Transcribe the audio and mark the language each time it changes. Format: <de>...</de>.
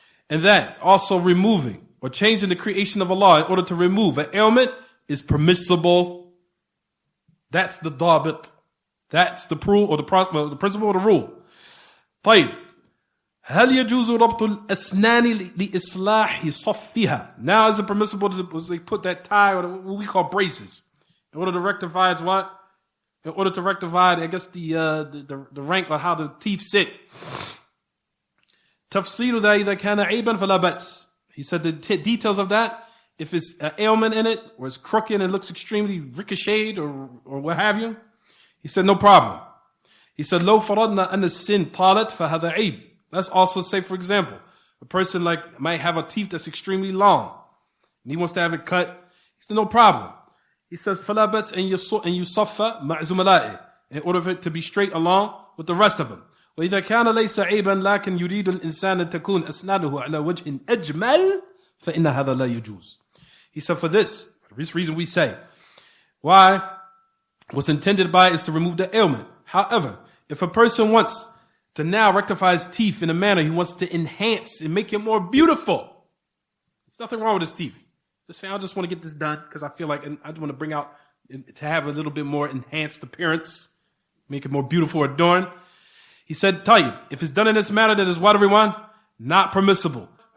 <en>And that also removing or changing the creation of Allah in order to remove an ailment is permissible. That's the dabit. That's the rule or the principle or the rule.</en> <ar>طيب. هل يجوز ربط الأسنان لإصلاح صفها?</ar> <en>Now is it permissible to put that tie or what we call braces in order to rectify it's what? In order to rectify, I guess the rank on how the teeth sit.</en> <ar>تفصيل ذا إذا كان عيبا فلا بأس.</ar> <en>He said the details of that, if it's an ailment in it or it's crooked and it looks extremely ricocheted or what have you. He said, no problem. He said,</en> <ar>لو فرضنا أن السن طالت فهذا عيب.</ar> <en>Let's also say, for example, a person might have a teeth that's extremely long and he wants to have it cut. He said, no problem. He says,</en> <ar>فلا بأس أن يصفى مع زملائه,</ar> <en>in order for it to be straight along with the rest of them.</en> <ar>وإذا كان ليس عيبا لكن يريد الإنسان أن تكون أسنانه على وجه أجمل فإن هذا لا يجوز.</ar> <en>He said, for this reason we say, why? What's intended by it is to remove the ailment. However, if a person wants to now rectify his teeth in a manner, he wants to enhance and make it more beautiful. There's nothing wrong with his teeth. Just say, I just want to get this done because I feel like I just want to bring out, to have a little bit more enhanced appearance, make it more beautiful or adorned. He said, Tayyib, if it's done in this manner, that is what, everyone? Not permissible.</en>